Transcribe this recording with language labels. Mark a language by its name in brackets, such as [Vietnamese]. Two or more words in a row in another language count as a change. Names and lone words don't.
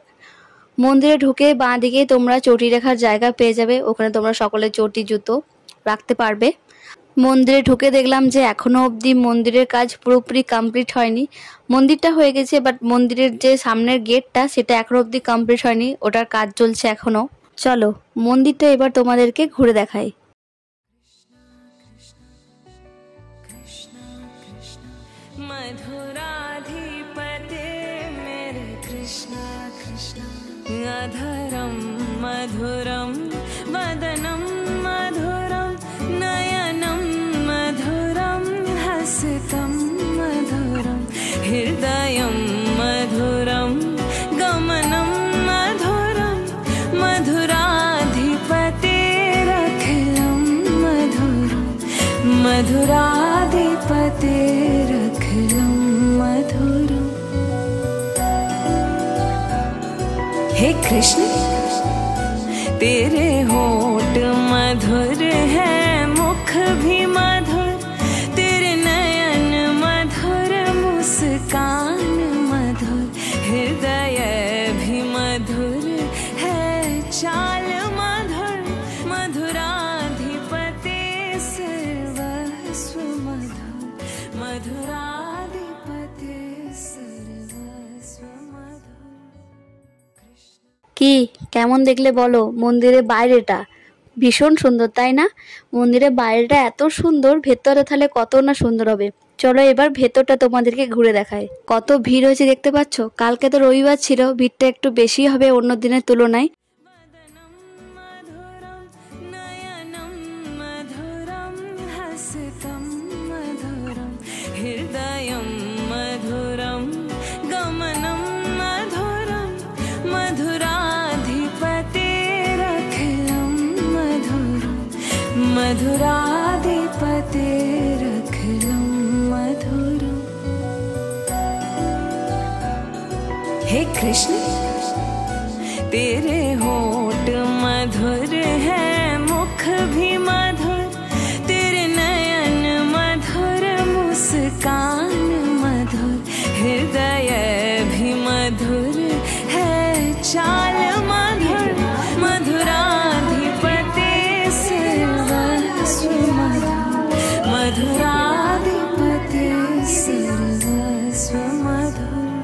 [Bangla] মন্দিরে ঢুকে বাঁ দিকে তোমরা চটি রাখার জায়গা পেয়ে যাবে, ওখানে তোমরা সকলে চটি জুতো রাখতে পারবে। মন্দিরে ঢুকে দেখলাম যে এখনো অবধি মন্দিরের কাজ পুরোপুরি কমপ্লিট হয়নি। মন্দিরটা হয়ে গেছে, বাট মন্দিরের যে সামনের গেটটা সেটা এখনো অবধি কমপ্লিট হয়নি, ওটার কাজ চলছে এখনো। চলো মন্দিরটা এবার তোমাদেরকে ঘুরে দেখাই। [Sanskrit] मधुराधिपते मेरे कृष्णा कृष्णा अधरं मधुरं वदनं मधुरं नयनं मधुरं हसितं मधुरं हृदयं मधुरं गमनं मधुरं मधुराधिपतेरखिलं मधुरं मधुराधिपतेरखिलं मधुरं। [Hindi] हे कृष्ण तेरे होठ मधुर है, मुख भी मधुर, तेरे नयन मधुर, मुस्कान मधुर, हृदय भी मधुर है, चाल मधुर, मधुराधिपते सर्वस्व मधुर। मधुराधिपते सर्वस्व मधुर। [Bangla] কি কেমন দেখলে বলো মন্দিরের বাইরেটা? ভীষণ সুন্দর তাই না? মন্দিরের বাইরেটা এত সুন্দর, ভেতরে তাহলে কত না সুন্দর হবে। চলো এবার ভেতরটা তোমাদেরকে ঘুরে দেখাই। কত ভিড় হয়েছে দেখতে পাচ্ছ। কালকে তো রবিবার ছিল, ভিড়টা একটু বেশি হবে অন্য দিনের তুলনায়। [Sanskrit] हृदयं मधुरं गमनं मधुरं मधुराधिपतेरखिलं मधुरं मधुराधिपतेरखिलं मधुरं। [Hindi] हे कृष्ण तेरे होठ मधुर है, मुख भी मधुर, तेरे नयन मधुर, मुस्कान मधुर, हृदय भी मधुर है, चाल मधुर, मधुराधिपते सर्वस्व मधुर, मधुराधिपते सर्वस्व मधुर।